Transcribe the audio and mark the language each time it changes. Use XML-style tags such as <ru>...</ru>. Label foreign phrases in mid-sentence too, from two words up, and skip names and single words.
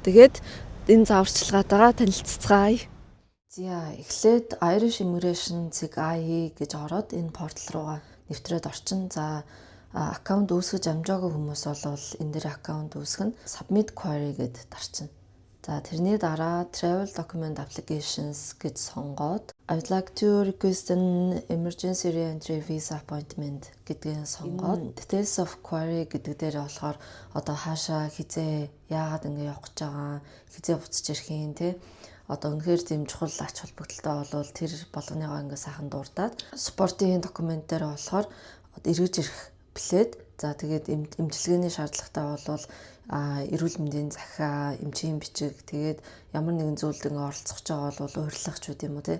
<mn>Тэгээд энэ зааварчилгаатайгаа танилццгаая. За эхлээд Irish Immigration CIE гэж ороод энэ портал руугаа нэвтрээд орчин. За аккаунт үүсгэж амжаагүй хүмүүс бол энэ дээр аккаунт үүсгэн</mn> <en>submit query</en> <mn>гэд дарчин. За тэрний дараа</mn> <en>travel document applications</en> <mn>гэж сонгоод</mn> <en>I would like to request an emergency re-entry visa appointment</en> <mn>гэдгийг сонгоод</mn> <en>details of query</en> <mn>гэдэг дээр болохоор одоо хаашаа хизээ яагаад ингэ явах гэж байгаа, хизээ буцаж ирэх юм те. Одоо үнэхээр тийм чухал ач холбогдолтой болвол тэр болгоныгоо ингээ сайхан дурдаад спортын документ дээр болохоор эргэж ирэх билет. За тэгээд эмчилгээний шаардлагатай болвол эрүүл мэндийн захиа, эмчийн бичиг, тэгээд ямар нэгэн зүйлд ингээ оролцох гэж байгаа бол урьдчилах ч үгүй юм уу те.</mn>